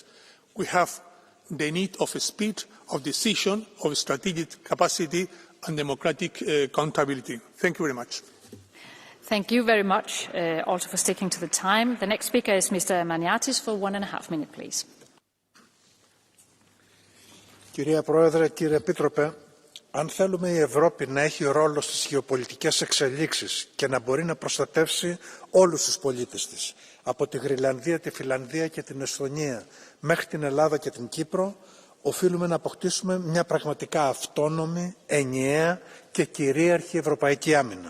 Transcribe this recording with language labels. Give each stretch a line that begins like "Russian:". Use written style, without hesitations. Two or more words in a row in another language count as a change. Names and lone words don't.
English: We have the need of speed, of decision, of strategic capacity and democratic accountability. Thank you very much. Thank you very much also for sticking to the time. The next speaker is Mr. Maniatis for 1.5 minutes, please.
Greek: Κυρία Πρόεδρε, κύριε Επίτροπε, αν θέλουμε η Ευρώπη να έχει ρόλο στις γεωπολιτικές εξελίξεις και να μπορεί να προστατεύσει όλους τους πολίτες της, από τη Γροιλανδία, τη Φινλανδία και την Εσθονία μέχρι την Ελλάδα και την Κύπρο, οφείλουμε να αποκτήσουμε μια πραγματικά αυτόνομη, ενιαία και κυρίαρχη ευρωπαϊκή άμυνα.